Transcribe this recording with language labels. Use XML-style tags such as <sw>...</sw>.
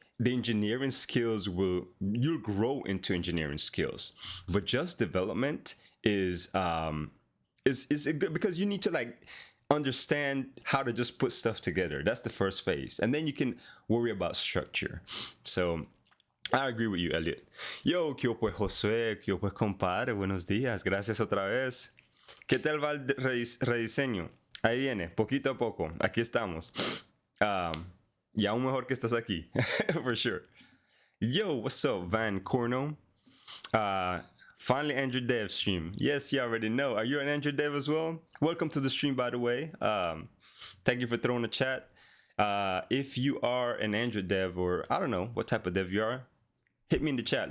<en>The engineering skills you'll grow into engineering skills, but just development is good because you need to like understand how to just put stuff together. That's the first phase, and then you can worry about structure. So I agree with you, Elliot.</en> <es>Yo, ¿qué pues Josué? ¿Qué pues compadre? Buenos días, gracias otra vez. ¿Qué tal va el rediseño? Ahí viene, poquito a poco. Aquí estamos. Y aún mejor que estás aquí,</es> <en>for sure. Yo, what's up, Van Corno? Finally, Android Dev stream. Yes, you already know. Are you an Android Dev as well? Welcome to the stream, by the way. Thank you for throwing a chat. If you are an Android Dev, or I don't know what type of dev you are, hit me in the chat.</en>